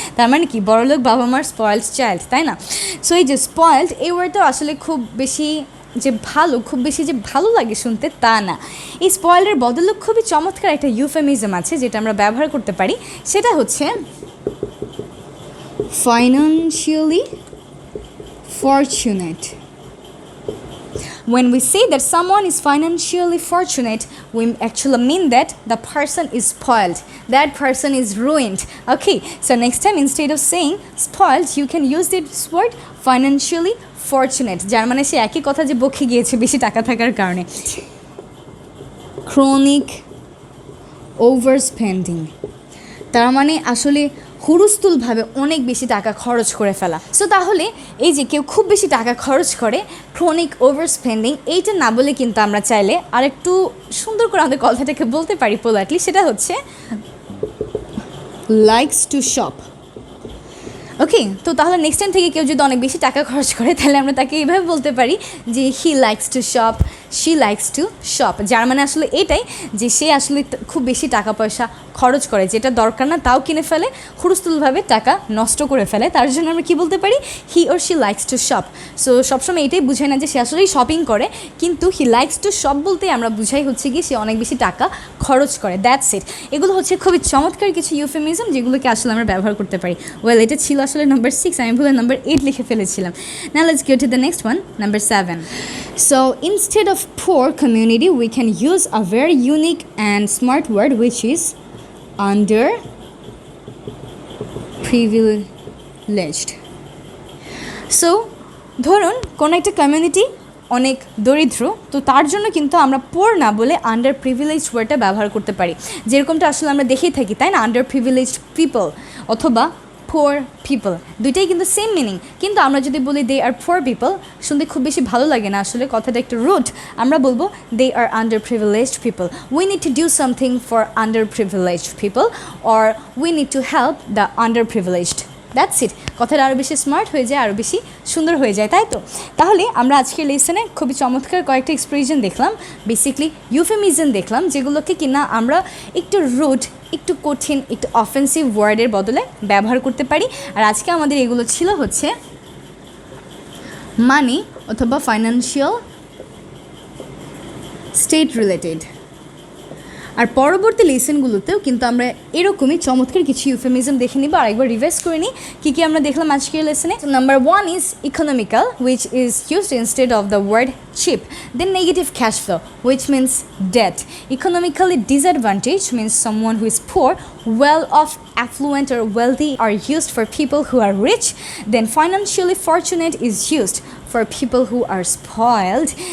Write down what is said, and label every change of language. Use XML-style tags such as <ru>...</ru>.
<bn>তার মানে কি, বড়লোক বাবা মার স্পয়েলড চাইল্ড, তাই না? সো এই যে স্পয়েলড এই ওয়ার্ডটা আসলে খুব বেশি যে ভালো, খুব বেশি যে ভালো লাগে শুনতে তা না। এই স্পয়েলের বদলে খুবই চমৎকার একটা ইউফেমিজম আছে যেটা আমরা ব্যবহার করতে পারি, সেটা হচ্ছে financially fortunate.</bn> <en>When we say that someone is financially fortunate, we actually mean that the person is spoiled, that person is ruined. Okay, so next time instead of saying spoiled, you can use this word financially fortunate,</en> <bn>যার মানে সে একই কথা যে বকে গিয়েছে বেশি টাকা থাকার কারণে। chronic overspending, তার মানে আসলে হুড়স্থুলভাবে অনেক বেশি টাকা খরচ করে ফেলা। সো তাহলে এই যে কেউ খুব বেশি টাকা খরচ করে, ক্রনিক ওভার স্পেন্ডিং, এইটা না বলে কিন্তু আমরা চাইলে আর একটু সুন্দর করে আমাদের কথাটাকে বলতে পারি পোলাইটলি, সেটা হচ্ছে লাইকস টু শপ। ওকে, তো তাহলে নেক্সট টাইম থেকে কেউ যদি অনেক বেশি টাকা খরচ করে তাহলে আমরা তাকে এইভাবে বলতে পারি যে</bn> <en>he likes to shop, she likes to shop,</en> <bn>যার মানে আসলে এটাই যে সে আসলে খুব বেশি টাকা পয়সা খরচ করে, যেটা দরকার না তাও কিনে ফেলে, হুড়স্থুলভাবে টাকা নষ্ট করে ফেলে। তার জন্য আমরা কী বলতে পারি,</bn> <en>He or she likes to shop.</en> <bn>So সবসময় এটাই বুঝাই না যে সে আসলেই শপিং করে, কিন্তু</bn> <en>he likes to shop</en> <bn>বলতে আমরা বুঝাই হচ্ছে কি সে অনেক বেশি টাকা খরচ করে।</bn> <en>That's it.</en> <bn>এগুলো হচ্ছে খুবই চমৎকার কিছু ইউফেমিজম যেগুলোকে আসলে আমরা ব্যবহার করতে পারি। ওয়েল, এটা ছিল আসলে নাম্বার 6, আমি ভুলে নাম্বার 8 লিখে ফেলেছিলাম।</bn> <en>now let's go to the next one,</en> <bn>number 7.</bn> <en>So instead of poor community, we can use a very unique and smart word which is underprivileged. So</en> <bn>ধরুন কোনো একটা কমিউনিটি অনেক দরিদ্র, তো তার জন্য কিন্তু আমরা পোর না বলে আন্ডার প্রিভিলেজড ওয়ার্ডটা ব্যবহার করতে পারি, যেরকমটা আসলে আমরা দেখেই থাকি, তাই না? আন্ডার প্রিভিলেজড পিপল অথবা পোর পিপল, দুইটাই কিন্তু সেম মিনিং। কিন্তু আমরা যদি বলি</bn> <en>they are poor people,</en> <bn>শুনতে খুব বেশি ভালো লাগে না, আসলে কথাটা একটু রুড। আমরা বলবো</bn> <en>They are underprivileged people, we need to do something for underprivileged people, or we need to help the underprivileged. That's it.</en> <bn>কথাটা আরও বেশি স্মার্ট হয়ে যায়, আরও বেশি সুন্দর হয়ে যায়, তাই তো? তাহলে আমরা আজকের লেসনে খুবই চমৎকার কয়েকটা এক্সপ্রেশন দেখলাম, বেসিকলি ইউফেমিজম দেখলাম, যেগুলোকে কিনা আমরা একটু রুড, একটু কঠিন, একটু অফেন্সিভ ওয়ার্ডের বদলে ব্যবহার করতে পারি। আর আজকে আমাদের এগুলো ছিল হচ্ছে মানি অথবা ফাইন্যান্সিয়াল স্টেট রিলেটেড। আর পরবর্তী লেসনগুলোতেও কিন্তু আমরা এরকমই চমৎকার কিছু ইউফেমিজম দেখে নিব। আর একবার রিভাইজ করে নিই কী কী আমরা দেখলাম আজকের লেসনে।</bn> <en>Number 1 is economical, which is used instead of the word cheap. Then negative cash flow, which means debt. Economically disadvantaged means someone who is poor. Well off, affluent or wealthy are used for people who are rich. Then financially fortunate is used for people who are spoiled.</en>